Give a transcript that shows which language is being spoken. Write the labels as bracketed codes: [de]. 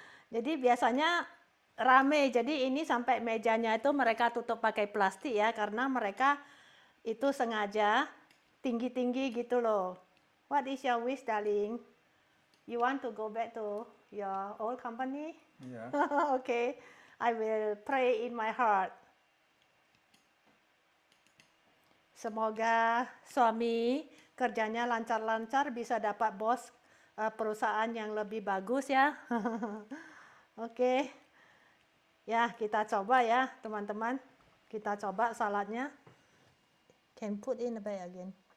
[id] Jadi biasanya rame, jadi ini sampai mejanya itu mereka tutup pakai plastik ya, karena mereka itu sengaja tinggi-tinggi gitu loh. [en] What is your wish darling? You want to go back to your old company? Yeah. Okay, I will pray in my heart. [id] Semoga suami kerjanya lancar-lancar, bisa dapat bos perusahaan yang lebih bagus ya. Oke. Ya, kita coba ya, teman-teman. Kita coba saladnya. [en] Can put in the bag again.